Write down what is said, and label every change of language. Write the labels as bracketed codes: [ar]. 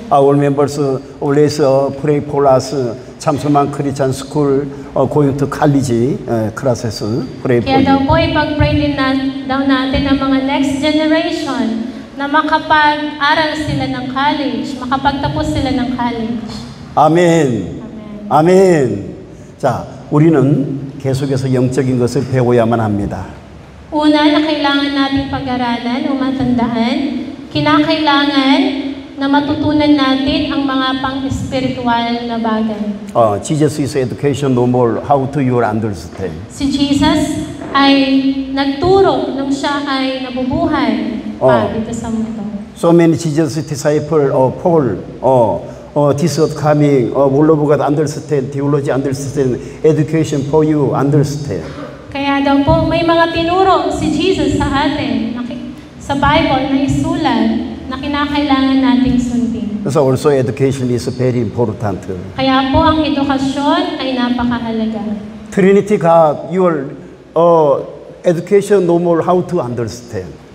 [en] Our members always pray for us. 참소망 Christian School going to college classes pray for [tl] Kaya daw [en] you. [tl] po ipag-pray din daw natin ang mga next generation na makapag-aral sila ng college, makapagtapos sila ng college. [ko] 아멘. [en] Amen. [ko] 아멘. 자, 우리는 계속해서 영적인 것을 배워야만 합니다. [tl] Una na kailangan natin pag-aralan o matandaan, kinakailangan na matutunan natin ang mga pang-espiritual na bagay. [en] Jesus is education no more. How to you understand? [tl] Si Jesus ay nagturo nung siya ay nabubuhay pa dito sa mundo. [en] So many Jesus disciple Paul this is coming all of God understand theology understand education for you understand. [tl] Kaya daw po may mga tinuro si Jesus sa atin sa Bible na isulat na kinakailangan nating sundin. [en] So also education is very important. [tl] Kaya po ang edukasyon ay napakahalaga. [en] Trinity God, your education no more how to understand.